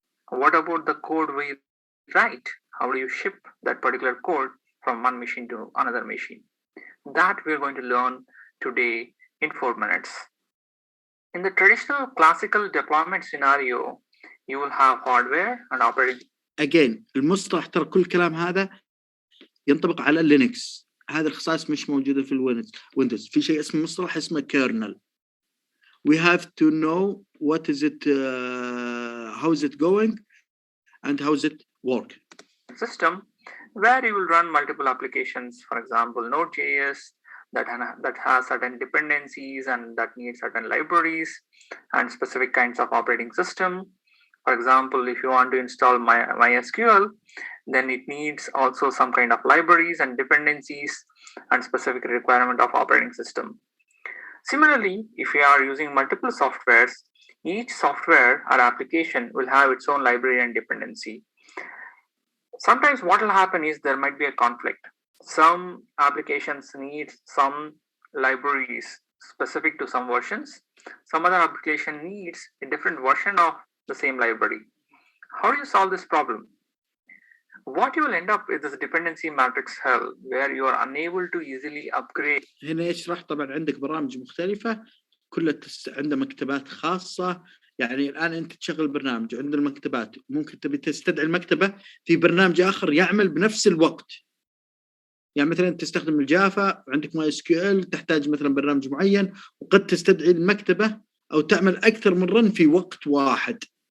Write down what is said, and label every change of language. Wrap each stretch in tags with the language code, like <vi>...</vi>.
<en>What about the code we write? How do you ship that particular code from one machine to another machine? That we're going to learn today in 4 minutes. In the traditional classical deployment scenario, you will have hardware and operating.</en> <ar>Again, المصطلح ترى كل كلام هذا ينطبق على لينكس. هذه الخصائص مش موجودة في الويندوز. في شيء اسمه مصطلح اسمه kernel.</ar> <en>We have to know what is it, how is it going, and how does it work. System where you will run multiple applications, for example, Node.js that has certain dependencies and that needs certain libraries and specific kinds of operating system. For example, if you want to install MySQL, then it needs also some kind of libraries and dependencies and specific requirement of operating system. Similarly, if you are using multiple softwares, each software or application will have its own library and dependency. Sometimes what will happen is there might be a conflict. Some applications need some libraries specific to some versions. Some other application needs a different version of the same library. How do you solve this problem? What you will end up with is a dependency matrix hell where you are unable to easily upgrade.</en> <ar>هنا يشرح طبعا عندك برامج مختلفة كلها عندها مكتبات خاصة. يعني الآن أنت تشغل برنامج عند المكتبات ممكن تبي تستدعي المكتبة في برنامج آخر يعمل بنفس الوقت. يعني مثلا تستخدم الجافا عندك ماي اس كيو ال تحتاج مثلا برنامج معين وقد تستدعي المكتبة أو تعمل أكثر من رن في وقت واحد.</ar>